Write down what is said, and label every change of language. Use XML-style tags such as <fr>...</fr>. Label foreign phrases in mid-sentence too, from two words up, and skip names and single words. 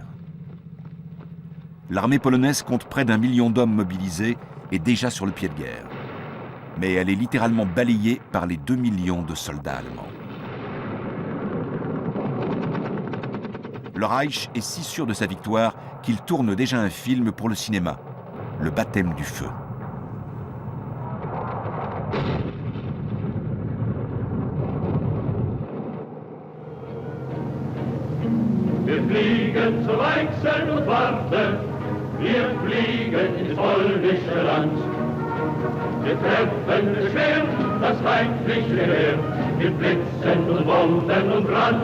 <fr>L'armée polonaise compte près d'1 million d'hommes mobilisés et déjà sur le pied de guerre. Mais elle est littéralement balayée par les 2 millions de soldats allemands. Le Reich est si sûr de sa victoire qu'il tourne déjà un film pour le cinéma, Le baptême du feu.</fr> <de>Wir fliegen zu Weichsel und Warte, wir fliegen ins polnische Land. Wir treffen das Schwert, das feindliche Heer, wir blitzen und wollen und Brand.</de>